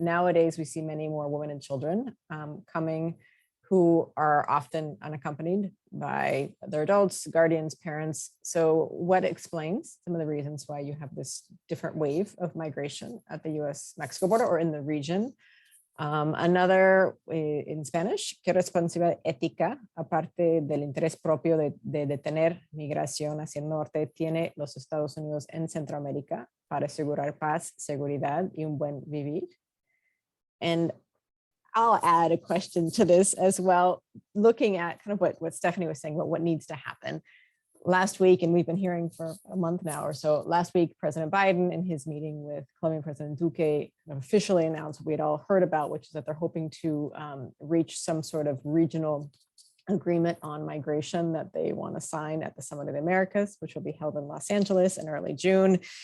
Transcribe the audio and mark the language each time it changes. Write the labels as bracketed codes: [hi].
[en] Nowadays, we see many more women and children coming who are often unaccompanied by their adults, guardians, parents. So what explains some of the reasons why you have this different wave of migration at the US-Mexico border or in the region? Another in Spanish, [es] ¿qué responsabilidad ética, aparte del interés propio de detener migración hacia el norte, tiene los Estados Unidos en Centroamérica para asegurar paz, seguridad y un buen vivir? [en] And I'll add a question to this as well, looking at kind of what Stephanie was saying about what needs to happen. Last week, and we've been hearing for a month now or so, last week, President Biden in his meeting with Colombian President Duque officially announced what we had all heard about, which is that they're hoping to reach some sort of regional agreement on migration that they want to sign at the Summit of the Americas, which will be held in Los Angeles in early June.